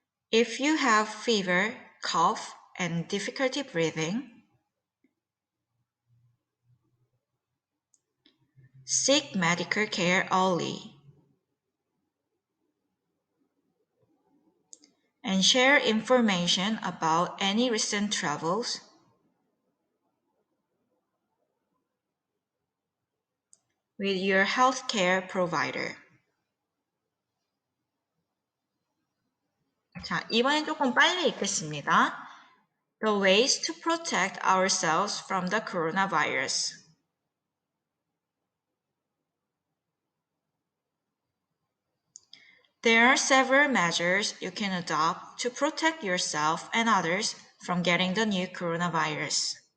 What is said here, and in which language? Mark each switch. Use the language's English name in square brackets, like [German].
[English] If you have fever, cough, and difficulty breathing, seek medical care early and share information about any recent travels with your healthcare provider. [Korean] 자, 이번엔 조금 빨리 읽겠습니다. [English] The ways to protect ourselves from the coronavirus. There are several measures you can adopt to protect yourself and others from getting the new coronavirus.